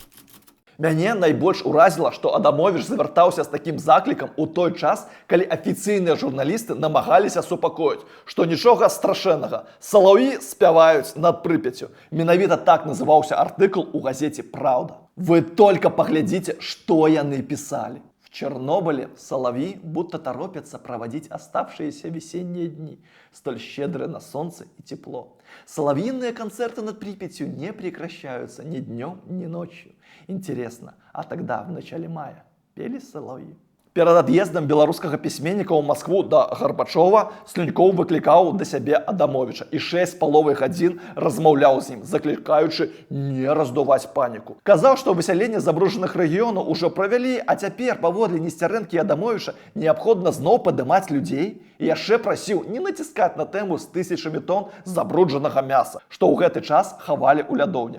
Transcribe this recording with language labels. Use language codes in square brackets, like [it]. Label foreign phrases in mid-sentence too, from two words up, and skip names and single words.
[be] Мяне найбольш уразіла, што Адамовіч звяртаўся з такім заклікам у той час, калі афіцыйныя журналісты намагаліся супакоіць, што нічога страшэннага, салаўі спяваюць над Прыпяццю. Менавіта так называўся артыкул у газеце «Праўда». [ru] Вы только поглядите, что яны писали. В Чернобыле соловьи будто торопятся проводить оставшиеся весенние дни, столь щедрые на солнце и тепло. Соловьиные концерты над Припятью не прекращаются ни днем, ни ночью. Интересно, а тогда, в начале мая, пели соловьи? [be] Перад ад'ездам беларускага пісьменніка ў Маскву да Гарбачова Слюнькоў выклікаў да сябе Адамовіча і 6,5 гадзін размаўляў з ім, заклікаючы не раздуваць паніку. Казаў, што высяленне забруджаных рэгіёнаў ужо правялі, а цяпер паводле Несцярэнкі і Адамовіча неабходна зноў падымаць людзей, і яшчэ прасіў не націскаць на тэму з тысячамі тонн забруджанага мяса, што ў гэты час хавалі ў лядоўнях.